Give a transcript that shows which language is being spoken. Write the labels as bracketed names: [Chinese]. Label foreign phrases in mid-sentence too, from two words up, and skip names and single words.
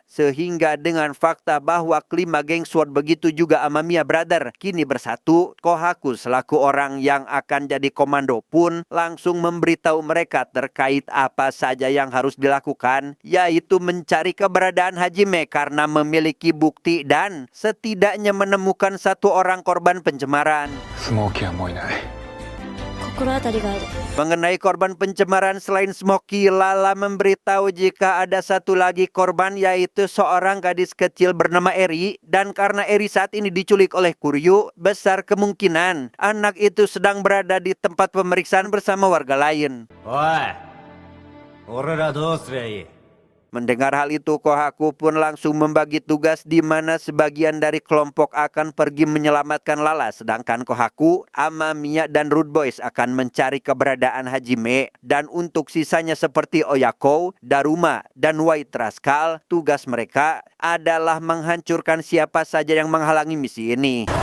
[Indonesian] Sehingga dengan fakta bahwa kelima geng SWORD begitu juga Amamiya Brother kini bersatu, Kohaku selaku orang yang akan jadi komando pun langsung memberitahu mereka terkait apa saja yang harus dilakukan, yaitu mencari keberadaan Hajime karena memiliki bukti dan setidaknya menemukan satu orang korban pencemaran. [Japanese] 心当たりがある。 [Indonesian] Mengenai korban pencemaran selain Smoky, Lala memberitahu jika ada satu lagi korban yaitu seorang gadis kecil bernama Eri. Dan karena Eri saat ini diculik oleh Kuryu, besar kemungkinan anak itu sedang berada di tempat pemeriksaan bersama warga lain. [Japanese] おい、俺らどうすりゃいい？ [Indonesian] Mendengar hal itu, Kohaku pun langsung membagi tugas di mana sebagian dari kelompok akan pergi menyelamatkan Lala, sedangkan Kohaku, Amamiya, dan Rude Boys akan mencari keberadaan Hajime. Dan untuk sisanya seperti Oyako, Daruma, dan White Rascal, tugas mereka adalah menghancurkan siapa saja yang menghalangi misi ini.